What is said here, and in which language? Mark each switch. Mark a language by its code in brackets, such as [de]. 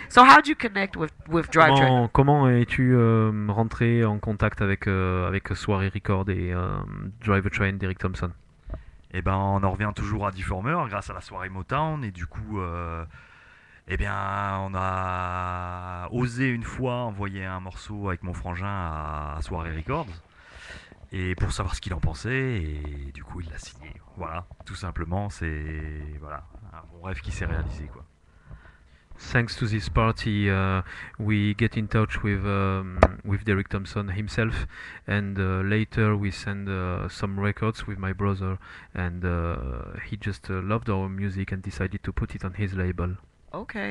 [en] So how'd you connect with drivetrain? [fr] Comment es-tu rentré en contact avec Soirée Record et Drive a Train d'Eric Thompson? Et ben on en revient toujours à Deformer grâce à la soirée Motown et du coup eh bien on a osé une fois envoyer un morceau avec mon frangin à Soirée Records et pour savoir ce qu'il en pensait et du coup il l'a signé. Voilà, tout simplement, c'est voilà, un bon rêve qui s'est réalisé quoi. [en] Thanks to this party, we get in touch with Derek Thompson himself, and later we send some records with my brother, and he just loved our music and decided to put it on his label. Okay.